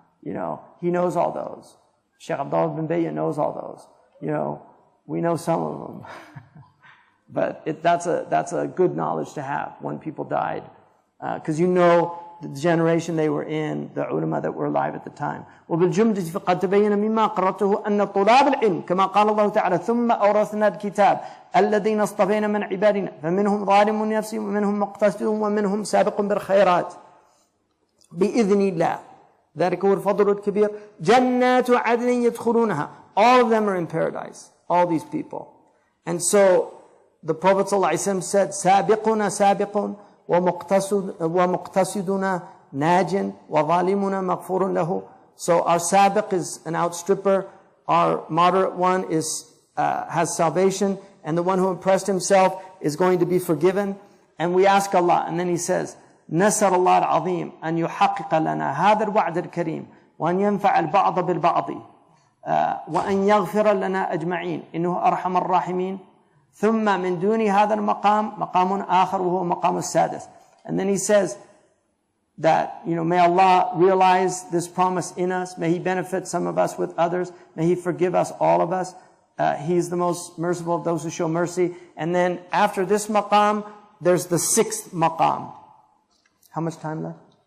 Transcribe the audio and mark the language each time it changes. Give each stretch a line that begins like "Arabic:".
English: He knows all those. Sheikh Abdullah bin Bayya knows all those. We know some of them. But that's a good knowledge to have when people died. Because the generation they were in, the ulama that were alive at the time.
Arabic: وبالجملة فقد تبين مما قرأته أن طلاب العلم كما قال الله تعالى ثم أورثنا الكتاب الذين اصطفينا من عبادنا فمنهم ظالم لنفسه ومنهم مقتصد ومنهم سابق بالخيرات بإذن الله ذلك هو الفضل الكبير جنات عدن يدخلونها.
English: All of them are in paradise, all these people. And so the Prophet ﷺ said
Arabic: سابقنا سابق ومقتصدنا ناج وظالمنا مغفور له.
English: So our sabiq is an outstripper, our moderate one has salvation, and the one who impressed himself is going to be forgiven. And we ask Allah, and then he says,
Arabic: نسأل الله العظيم أن يحقق لنا هذا الوعد الكريم وأن ينفع البعض بالبعض وأن يغفر لنا أجمعين إنه أرحم الراحمين ثم من دون هذا المقام مقام آخر وهو مقام السادس.
English: And then he says that, may Allah realize this promise in us. May He benefit some of us with others. May He forgive us, all of us. He is the most merciful of those who show mercy. And then after this maqam, there's the 6th maqam. How much time left?